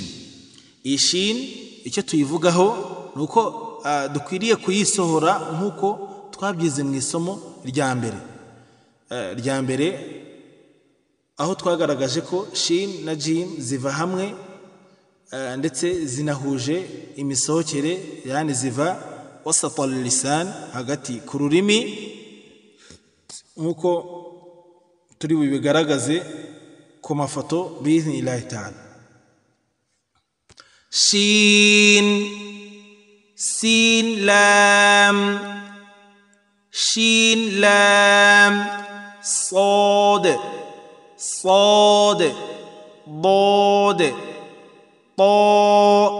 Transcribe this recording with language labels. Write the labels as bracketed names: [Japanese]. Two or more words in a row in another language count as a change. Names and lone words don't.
[Kinyarwanda] Iyi shin icyo tuyivugaho nuko dukwiriye kuyisohora nkuko twabyize mu isomo rya mbere aho twagaragaje ko shin na jim ziva hamwe ndetse zinahuje imisohokere, yani ziva [Arabic] وسط اللسان, [Kinyarwanda] hagati ku rurimi, nkuko turi bubigaragaze ku mafoto [Arabic] بإذن الله تعالى. شين سين لام شين لام, صاد صاد ضاد طاء